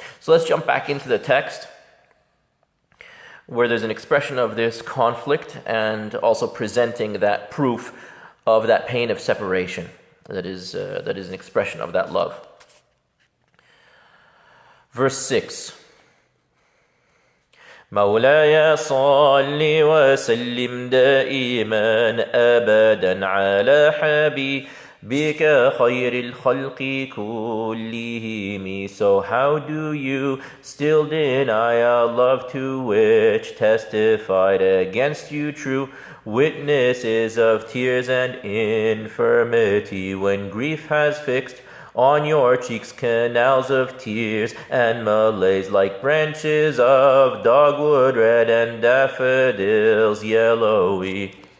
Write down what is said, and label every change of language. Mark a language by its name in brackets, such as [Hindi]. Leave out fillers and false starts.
[English] So let's jump back into the text, where there's an expression of this conflict and also presenting that proof of that pain of separation. That is an expression of that love. Verse 6. [Arabic] مولاي صل وسلم دائما أبدا على حبيبك خير الخلق كلهم. [English] So how do you still deny a love to which testified against you true witnesses of tears and infirmity, when grief has fixed on your cheeks canals of tears and malaise, like branches of dogwood red and daffodils yellowy.